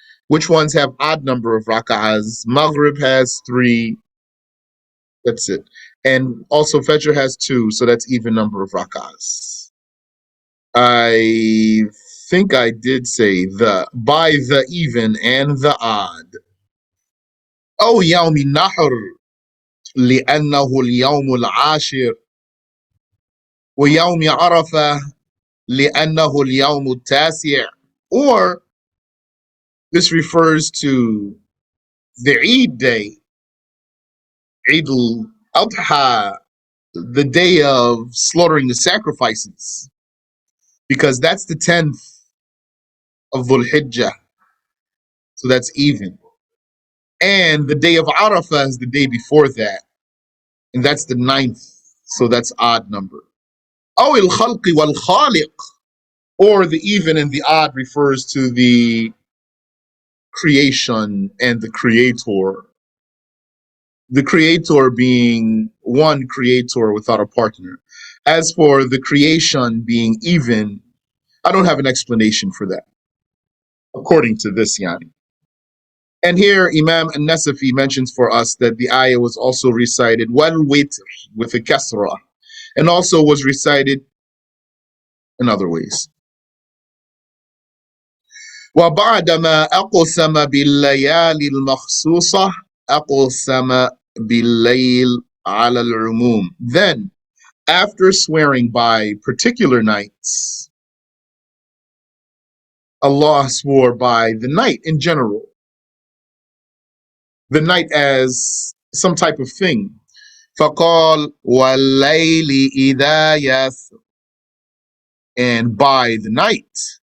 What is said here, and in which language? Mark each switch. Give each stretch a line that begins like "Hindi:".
English: Which ones have odd number of rak'ahs? Maghrib has 3. That's it. And also Fajr has 2, so that's even number of rak'ahs. I think I did say by the even and the odd.
Arabic: Oh, يوم النحر لأنه اليوم العاشر, ويوم عرفة لأنه اليوم التاسع.
English: Or this refers to the Eid day, Eid al-Adha, the day of slaughtering the sacrifices, because that's the 10th of Dhul Hijjah, so that's even. And the day of Arafah is the day before that, and that's the 9th, so that's odd number.
Arabic: أو الخلق والخالق,
English: or the even and the odd refers to the creation and the creator. The creator being one creator without a partner. As for the creation being even, I don't have an explanation for that, according to this yani. And here Imam An-Nasafiyy mentions for us that the ayah was also recited wal witr with a kasra, and also was recited in other ways.
Arabic: وبعدما أقسم بالليالي المخصوصة أقسم بالليل على العموم.
English: Then, after swearing by particular nights, Allah swore by the night in general. The night as some type of thing.
Arabic: فقال والليل إذا يسر,
English: and by the night.